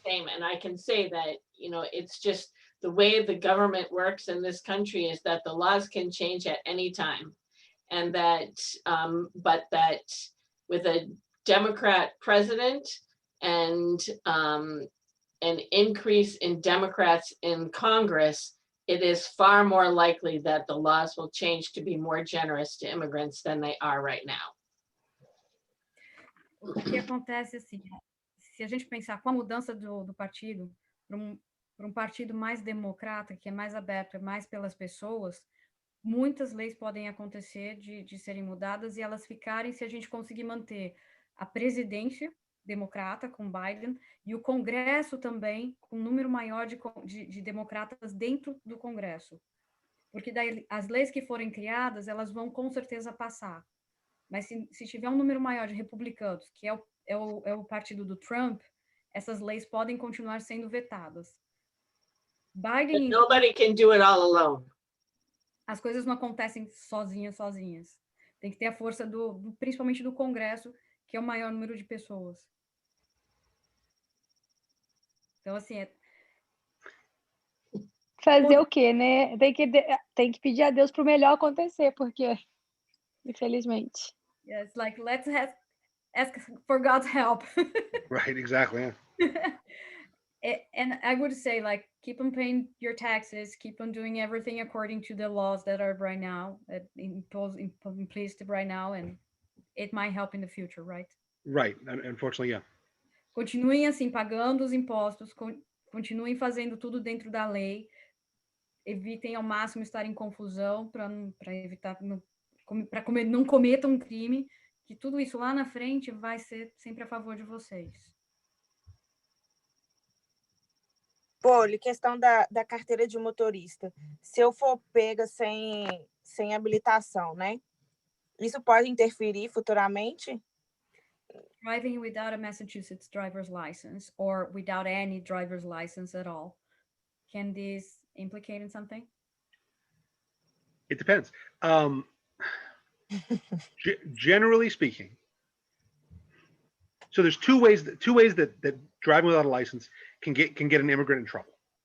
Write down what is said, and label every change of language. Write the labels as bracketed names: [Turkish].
[English] same, and I can say that it's just the way the government works in this country is that the laws can change at any time, and that but that with a Democrat president and an increase in Democrats in Congress, it is far more likely that the laws will change to be more generous to immigrants than they are right now. [Portuguese] O que acontece assim, se a gente pensar com a mudança do partido para um partido mais democrata, que é mais aberto, é mais pelas pessoas, muitas leis podem acontecer de serem mudadas e elas ficarem se a gente conseguir manter a presidência democrata com Biden e o Congresso também com um número maior de democratas dentro do Congresso. Porque daí as leis que forem criadas, elas vão com certeza passar. Mas se tiver um número maior de republicanos, que é o partido do Trump, essas leis podem continuar sendo vetadas. Biden, [English] nobody can do it all alone. [Portuguese] As coisas não acontecem sozinhas. Tem que ter a força principalmente do Congresso, que é o maior número de pessoas. Então, assim, fazer o quê, né? Tem que pedir a Deus para o melhor acontecer, porque, infelizmente. [English] Yeah, it's like, let's ask for God's help. Right, exactly. Yeah. And I would say, like, keep on paying your taxes, keep on doing everything according to the laws that are right now, in place right now, and it might help in the future, right? Right, unfortunately, yeah. [Portuguese] Continuem assim, pagando os impostos, continuem fazendo tudo dentro da lei, evitem ao máximo estar em confusão para evitar, para não cometam um crime, que tudo isso lá na frente vai ser sempre a favor de vocês. Poli, questão da carteira de motorista. Se eu for pega sem habilitação, né? Isso pode interferir futuramente? [English] Driving without a Massachusetts driver's license or without any driver's license at all, can this implicate in something? It depends. Generally speaking, so there's two ways that driving without a license can get an immigrant in trouble.